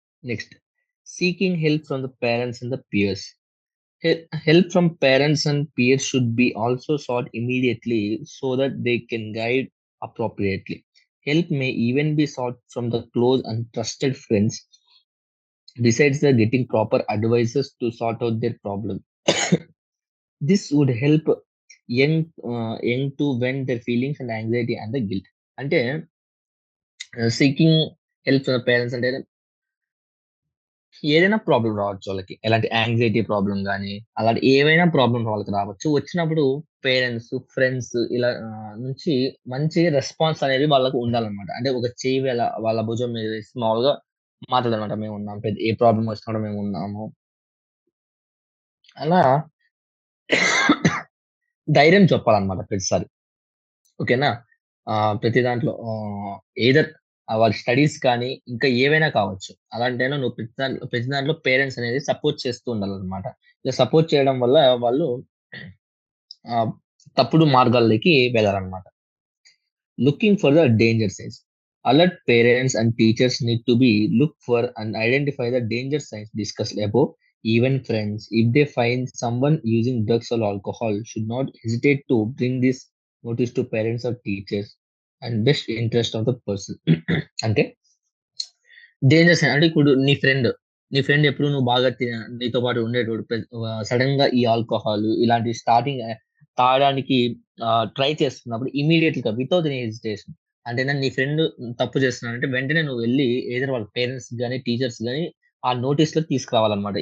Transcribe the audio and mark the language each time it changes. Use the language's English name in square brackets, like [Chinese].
[English] Next seeking help from the parents and the peers. Help from parents and peers should be also sought immediately so that they can guide appropriately. Help may even be sought from the close and trusted friends besides the getting proper advices to sort out their problem. This would help young to vent their feelings and anxiety and the guilt. [Telugu] అంటే [English] seeking help from parents [Telugu] అంటే ఏదైనా problem రావచ్చు వాళ్ళకి. ఎలాంటి anxiety problem గాని, అలాంటి ఏవైనా problem వాళ్ళకి రావచ్చు. వచ్చినప్పుడు పేరెంట్స్, ఫ్రెండ్స్ ఇలా నుంచి మంచి రెస్పాన్స్ అనేది వాళ్ళకి ఉండాలన్నమాట. అంటే ఒక చెయ్యి వాళ్ళ భుజం మీద వేసి మామూలుగా మాట్లాడాలన్నమాట. మేమున్నాం. ఏ ప్రాబ్లమ్ వచ్చినా కూడా మేమున్నాము. అలా ధైర్యం చెప్పాలన్నమాట ప్రతిసారి. ఓకేనా? ప్రతి దాంట్లో ఎయిదర్ వాళ్ళ స్టడీస్ కానీ, ఇంకా ఏవైనా కావచ్చు. అలాంటి టైంలో నువ్వు ప్రతి దాంట్లో పేరెంట్స్ అనేది సపోర్ట్ చేస్తూ ఉండాలనమాట. ఇలా సపోర్ట్ చేయడం వల్ల వాళ్ళు ఆహ్, తప్పుడు మార్గాల్లోకి వెళ్ళరనమాట. [English] Looking for the danger signs. Alert parents and teachers need to be look for and identify the danger signs discussed above. Even friends, if they find someone using drugs or alcohol, should not hesitate to bring this notice to parents or teachers and best interest of the person. [Telugu] అంటే danger sign అంటే ఇప్పుడు నీ friend ఎప్పుడు నువ్వు బాగా నీతో పాటు ఉండేటోడు. సడెన్‌గా ఈ ఆల్కహాల్ ఇలాంటి స్టార్టింగ్ తాగడానికి ట్రై చేస్తున్నప్పుడు ఇమ్మీడియేట్‌గా [English] without any hesitation [Telugu] అంటేనా నీ ఫ్రెండ్ తప్పు చేస్తున్నాడంటే వెంటనే నువ్వు వెళ్లి ఎయిదర్ వాళ్ళ పేరెంట్స్ గాని, టీచర్స్ గాని ఆ నోటీస్‌లో తీసుకురావాలన్నమాట.